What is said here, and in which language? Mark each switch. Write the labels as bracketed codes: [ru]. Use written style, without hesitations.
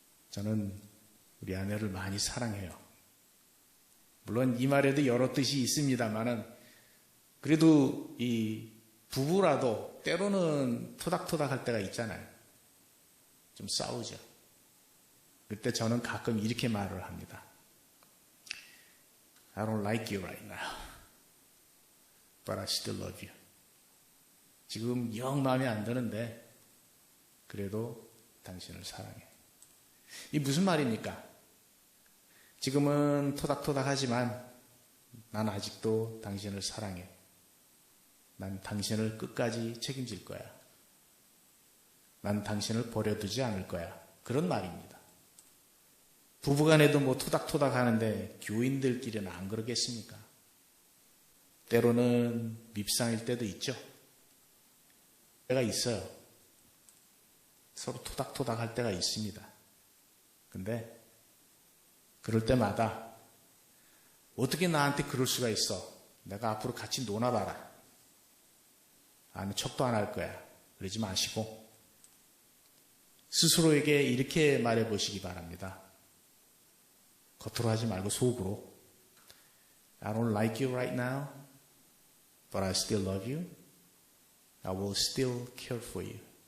[ko] 저는 우리 아내를 많이 사랑해요. 물론 이 말에도 여러 뜻이 있습니다만은 그래도 이 부부라도 때로는 토닥토닥 할 때가 있잖아요. 좀 싸우죠. 그때 저는 가끔 이렇게 말을 합니다. [en] I don't like you right now, but I still love you. [ko] 지금 영 마음에 안 드는데 그래도 당신을 사랑해. 이 무슨 말입니까? 지금은 토닥토닥 하지만 난 아직도 당신을 사랑해. 난 당신을 끝까지 책임질 거야. 난 당신을 버려두지 않을 거야. 그런 말입니다. 부부간에도 뭐 토닥토닥 하는데 교인들끼리는 안 그러겠습니까? 때로는 밉상일 때도 있죠. 때가 있어요. 서로 토닥토닥 할 때가 있습니다. 근데 그럴 때마다 어떻게 나한테 그럴 수가 있어? 내가 앞으로 같이 놀아봐라. 아니, 척도 안 할 거야. 그러지 마시고 스스로에게 이렇게 말해보시기 바랍니다. 겉으로 하지 말고 속으로. [en] I don't like you right now, but I still love you. I will still care for you.